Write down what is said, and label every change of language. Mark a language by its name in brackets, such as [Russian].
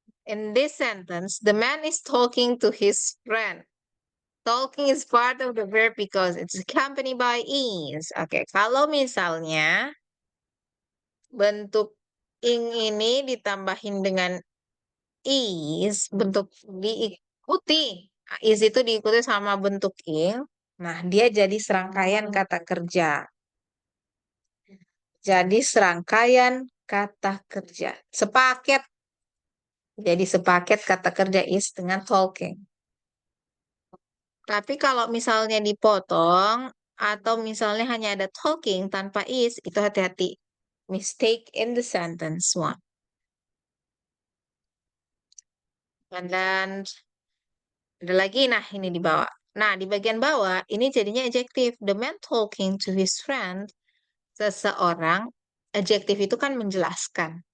[English] In this sentence, the man is talking to his friend. Talking is part of the verb because it's accompanied by is. [Indonesian] Oke, kalau misalnya bentuk ing ini ditambahin dengan is, bentuk diikuti. Is itu diikuti sama bentuk ing. Nah, dia jadi serangkaian kata kerja. Jadi serangkaian kata kerja. Sepaket. Jadi sepaket kata kerja is dengan talking. Tapi kalau misalnya dipotong atau misalnya hanya ada talking tanpa is, itu hati-hati. [English] Mistake in the sentence one. And then [Indonesian] Ada lagi, nah ini di bawah. Nah, di bagian bawah, ini jadinya adjektif. [English] The man talking to his friend. [Indonesian] Seseorang, adjektif itu kan menjelaskan.